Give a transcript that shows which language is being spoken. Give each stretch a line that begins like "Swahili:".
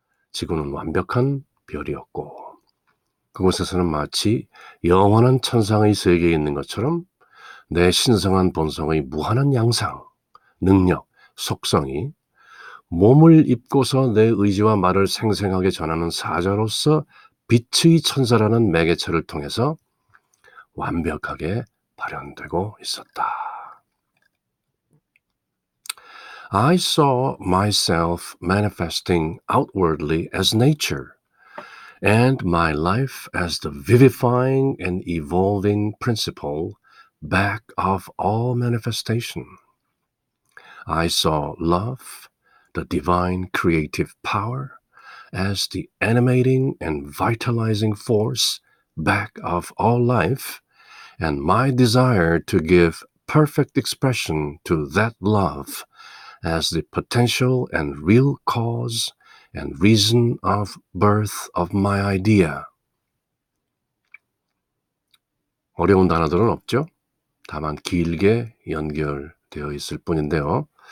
Korean: 지구는 완벽한 별이었고 그곳에서는 마치 영원한 천상의 세계에 있는 것처럼 내 신성한 본성의 무한한 양상, 능력, 속성이 몸을 입고서 내 의지와 말을 생생하게 전하는 사자로서 빛의 천사라는 매개체를 통해서 완벽하게 발현되고 있었다.
English: I saw myself manifesting outwardly as nature and my life as the vivifying and evolving principle back of all manifestation. I saw love, the divine creative power, as the animating and vitalizing force back of all life, and my desire to give perfect expression to that love as the potential and real cause and reason of birth of my idea.
Korean: 어려운 단어들은 없죠? 다만 길게 연결되어 있을 뿐인데요.